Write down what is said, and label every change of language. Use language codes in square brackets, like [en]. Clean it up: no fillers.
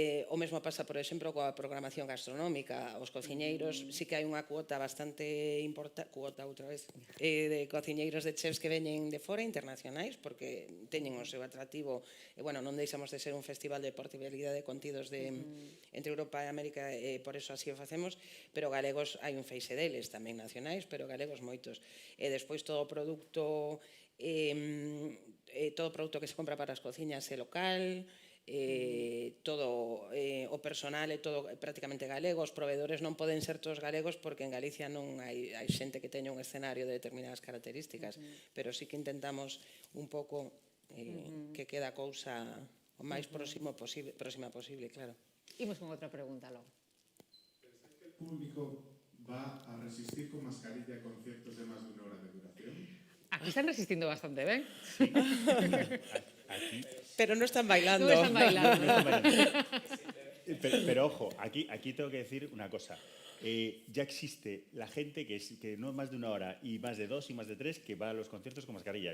[gl] O mesmo pasa, por exemplo, coa programación gastronómica. Os cociñeiros, sí que hai unha cuota bastante importante, de cociñeiros de chefs que veñen de fora, internacionais, porque teñen o seu atractivo, e, bueno, non deixamos de ser un festival de portabilidade de contidos entre Europa e América, e por eso así o facemos, pero galegos hai un feixe deles, tamén nacionais, pero galegos moitos. E despois todo o produto que se compra para as cociñas é local, todo o personal é todo prácticamente galego, os proveedores non poden ser todos galegos porque en Galicia non hai xente que teña un escenario de determinadas características, pero sí que intentamos un pouco que queda a cousa o máis próxima posible, claro. Imos con outra pregunta logo. [es] ¿Pensáis que el público va a resistir con mascarilla a conciertos de más de 1 hora de duración? [gl] Aquí están resistindo bastante ben. Aquí, [es] Pero no están bailando. [gl] Non están bailando. [es] pero ojo, aquí tengo que decir una cosa. Ya existe la gente que no es más de 1 hora y más de 2 y más de 3 que va a los conciertos con mascarilla.